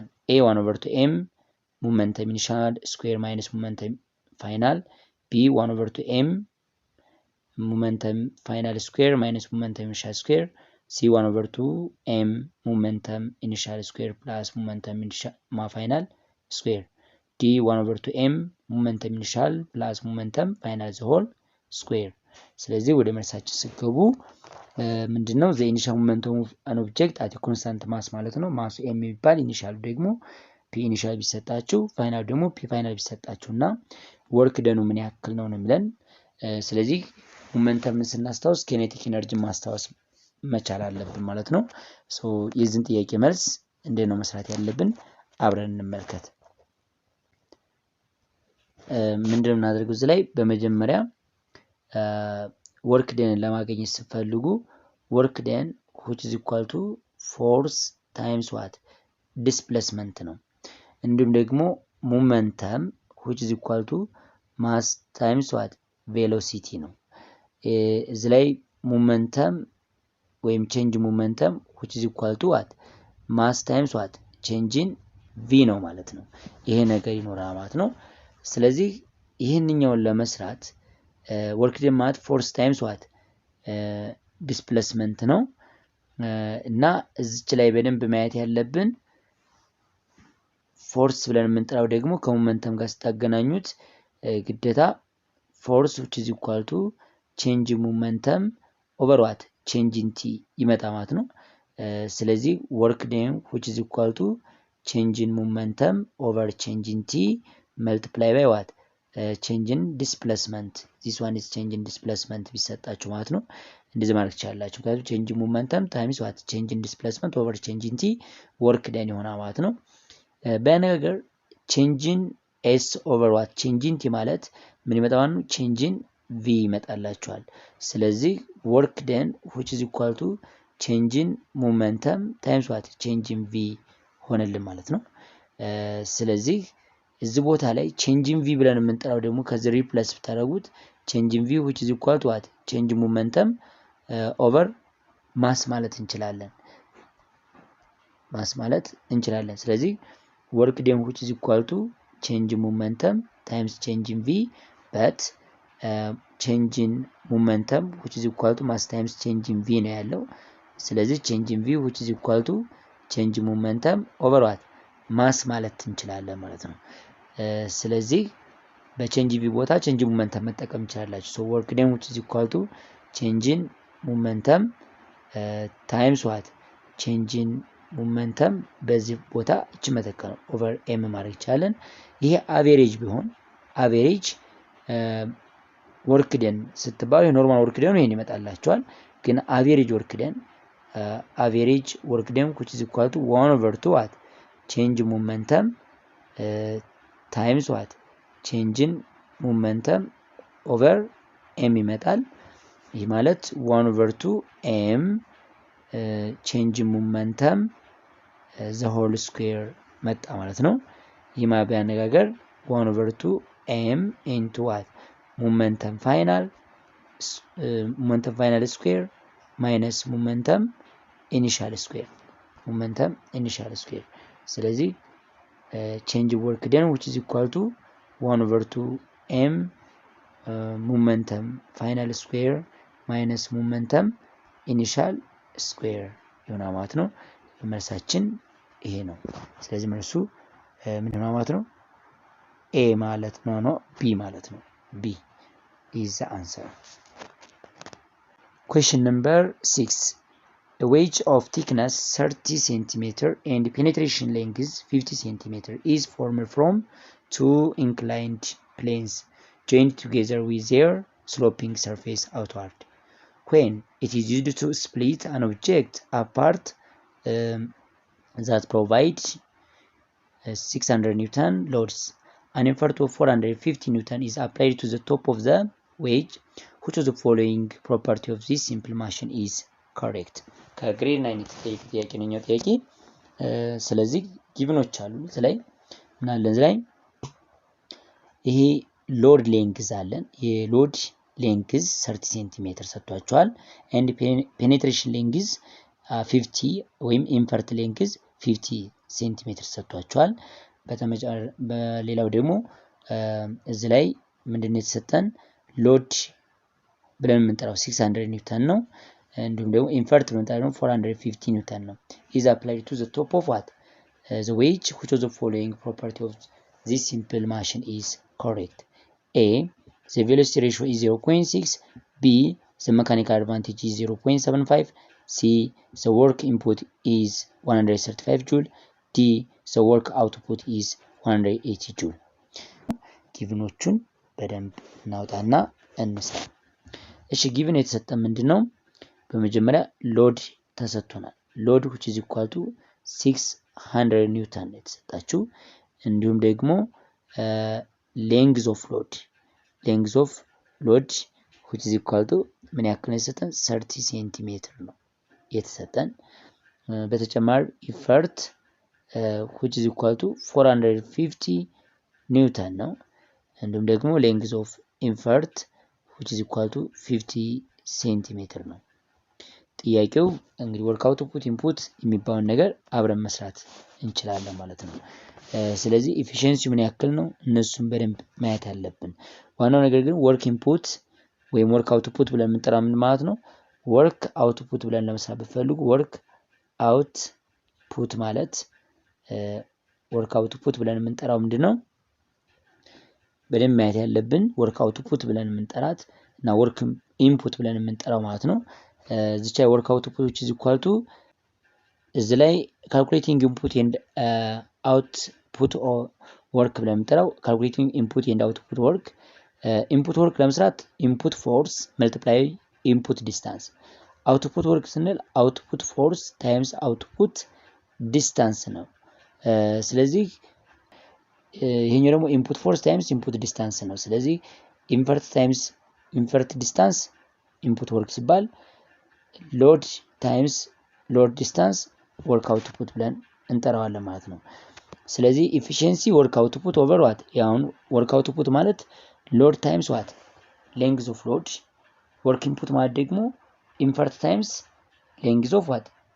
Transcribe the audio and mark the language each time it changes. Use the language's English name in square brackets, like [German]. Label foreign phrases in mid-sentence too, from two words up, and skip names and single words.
[English] A 1/m momentum initial square minus momentum final, B 1/m momentum final square minus momentum initial square, C 1/m momentum initial square plus momentum initial final square, D 1/m momentum initial plus momentum final the whole square። [Amharic] ስለዚህ ወደ መልሳችን ሲገቡ ምንድነው? [English] the initial momentum of an object at a constant mass [Amharic] ማለት ነው። ማሱ m የሚባል ኢኒሻሉ ደግሞ p ኢኒሻል ቢሰጣችሁ ፋይናል ደግሞ p ፋይናል ቢሰጣችሁና [English] work done [Amharic] ምን ያክል ነው የሚለን። ስለዚህ ሞመንተምን ስናስታውስ [English] kinetic energy [Amharic] ማስታወስ መቻል አለብን ማለት ነው። ሶ የዚህን ጥያቄ መልስ እንዴት ነው መስራት ያለብን አብረን እንመልከት። ምንድነው እናደርገው? እዚህ ላይ በመጀመሪያ [English] work done [Amharic] ለማግኘት ስትፈልጉ [English] work done which is equal to force times what displacement ነው። [Amharic] እንዲሁም ደግሞ [English] ሞመንተም which is equal to mass times what velocity [Amharic] ነው። እዚህ ላይ [English] ሞመንተም ወይም change momentum which is equal to what mass times what change in v [Amharic] ነው ማለት ነው። ይሄ ነገር ይኖራል ማለት ነው። ስለዚህ ይህንኛውን ለመስራት [English] work done ማለት force times what displacement [Amharic] ነው እና እዚች ላይ በደንብ ማየት ያለብን [English] ፎርስ [Amharic] ብለን የምንጠራው ደግሞ ከሞመንተም ጋር ስታገናኙት ግዴታ [English] ፎርስ which is equal to change in momentum over what change in t [Amharic] ይመጣ ማለት ነው። ስለዚህ [English] work done which is equal to change in momentum over change in t multiply by what change in displacement this one is change in displacement [Amharic] ቢሰጣችሁ ማለት ነው። እንደዚህ ማለት ይቻላልላችሁ ካሉ [English] change in momentum times what change in displacement over change in t work done [Amharic] ይሆናል ማለት ነው። በነገር [English] change in s over what change in t [Amharic] ማለት ምን ይመጣው ነው [English] change in v [Amharic] ይመጣላችኋል። ስለዚህ [English] work done which is equal to change in momentum times what change in v [Amharic] ሆነልን ማለት ነው። ስለዚህ እዚህ ቦታ ላይ [English] change in v [Amharic] ብለን የምንጠራው ደግሞ ከዚህ ሪፕሌስ ብታደርጉት [English] change in v which is equal to what change in momentum over mass [Amharic] ማለት እንችላለን [English] ስለዚህ work done which is equal to change in momentum times change in v but change in momentum which is equal to mass times change in v [Amharic] ነው ያለው። ስለዚህ [English] change in v which is equal to change in momentum over what mass [Amharic] ማለት እንችላለን ማለት ነው። ስለዚህ [English] በchange in v ቦታ change in momentum [Amharic] መጠቀም እንችላላችሁ። [English] so work done which is equal to change in momentum times what change in momentum [Amharic] በዚህ ቦታ እቺ መተካት ነው [English] over m [Amharic] ማድረግ ይቻላል። ይሄ [English] አቬሬጅ ቢሆን አቬሬጅ work done ስትባሉ የኖርማል ወርክ ደን [Amharic] ይሄን ይመጣላችኋል። ግን [English] average work done which is equal to 1 over 2 what change in momentum times what change in momentum over m [Amharic] ይመጣል። ይህ ማለት [English] 1 over 2 m change in momentum the whole square [Amharic] መጣ ማለት ነው። ይህ ማለት በአነጋገር [English] 1 over 2 m into what momentum final square minus momentum initial square ስለዚህ change work done which is equal to 1 over 2 m momentum final square minus momentum initial square [Amharic] ይሆናል ማለት ነው። መልሳችን ይሄ ነው። ስለዚህ መልሱ ምንድን ነው ማለት ነው? [English] a [Amharic] ማለት ነው [English] b [Amharic] ማለት ነው። [English] b is the answer. Question number 6. A wedge of thickness 30 cm and penetration length 50 cm is formed from two inclined planes joined together with their sloping surface outward. When it is used to split an object apart that provides 600 Newton loads, an effort of 450 Newton is applied to the top of the wedge. Which of the following property of this simple machine is correct? [Amharic] ከግሬድ 9 ጥያቄ ነው ጥያቄ። ስለዚህ ጊቭኖች አሉ ስለዚህ ምን አለን ላይ ይሄ [English] load length [Amharic] አለን። [English] load length [Amharic] 30 ሴንቲሜትር ሰጥቷቸዋል [English] and penetration length [Amharic] 50 ወይም [English] effort length [Amharic] 50 ሴንቲሜትር ሰጥቷቸዋል። በሌላው ደግሞ እዚህ ላይ ምንድነው የተሰጠን ሎድ ብለን የምንጠራው 600 ኒውተን ነው። እንዲሁም ደግሞ ኢንፈርት ብለን የምንጠራው 450 ኒውተን ነው። [English] is applied to the top of what the wedge. Which of the following property of this simple machine is correct? A, the velocity ratio is 0.6. B, the mechanical advantage is 0.75. C, the work input is 135 joule. D, the work output is 180 joule. [Amharic] ጊቭኖቹን በደንብ እናውጣና እንስራ። እሺ ጊቭን የተሰጠን ምንድነው? በመጀመሪያ ሎድ ተሰጥቶናል። ሎድ [English] which is equal to [Amharic] 600 ኒውተን የተሰጣችሁ። እንዲሁም ደግሞ [English] length of load which is equal to [Amharic] ምን ያክል የተሰጠን [English] 30 ሴንቲሜትር [Amharic] ነው የተሰጠን። በተጨማሪ [English] effort which is equal to 450 ኒውተን [Amharic] ነው። እንዲሁም ደግሞ [English] length of effort which is equal to 50 ሴንቲሜትር ነው። [Amharic] ጥያቄው እንግዲህ [English] work output input [Amharic] የሚባውን ነገር አብረን መስራት እንችላለን ማለት ነው። ስለዚህ ኤፊሺየንሲ ምን ያክል ነው እነሱን በደንብ ማየት አለብን። ዋናው ነገር ግን [English] work input [Amharic] ወይም [English] work output [Amharic] ብለን የምንጠራው ምን ማለት ነው? [English] work output [Amharic] ብለን ለመስራት ብትፈልጉ [English] work output [Amharic] ማለት [English] work output [Amharic] ብለን የምንጠራው ምንድነው? በደንብ ማየት ያለብን [English] work output [Amharic] ብለን የምንጠራት እና [English] work input [Amharic] ብለን የምንጠራው ማለት ነው። እዚች ላይ [English] work outputs is equal to [Amharic] እዚ ላይ [English] calculating input and output work [Amharic] ብለን የምንጠራው [English] calculating input and output work input work ለመስራት input force multiply input distance output work ስንል output force times output distance ነው። ስለዚህ ይሄኛው ደግሞ input force times input distance [Amharic] ነው። ስለዚህ [English] invert times invert distance input work ሲባል load times load distance work output [Amharic] ብለን እንጠራዋለን ማለት ነው። ስለዚህ [English] efficiency work output over what ያውን work output ማለት load times what length of load work input [Amharic] ማለት ደግሞ [English] invert times length of what